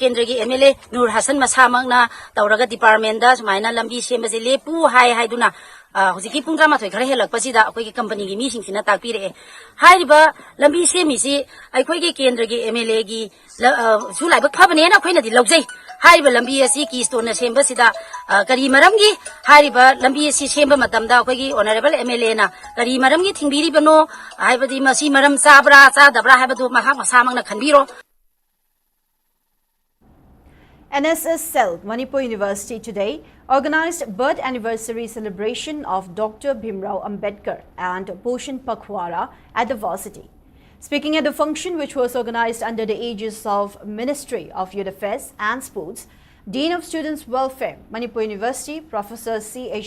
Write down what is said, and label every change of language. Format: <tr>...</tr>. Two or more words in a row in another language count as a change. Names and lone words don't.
<mni>kendra gi MLA Nur Hassan masamangna tawraga department da sumaina lambi semba se lepu haiduna Huziki pung 13 khara helakpasida akoigi company gi mising sina takpire hariba lambi semisi akoigi kendra gi MLA gi sulaiba phabane na khoina di logjai hariba lambi asi Keystone na semba sida kari maramgi hariba lambi asi semba matamda akoigi honorable MLA na kari maramgi thingbiri bano haibadi masi maram sabra dabra haibadu mahak masamang na khanbiro.</mni> <en>NSS Cell, Manipur University today organized birth anniversary celebration of Dr. Bhimrao Ambedkar and Bhushan Pakhwara at the varsity. Speaking at the function which was organized under the aegis of Ministry of Youth Affairs and Sports, Dean of Students Welfare, Manipur University, Professor C.H.</en>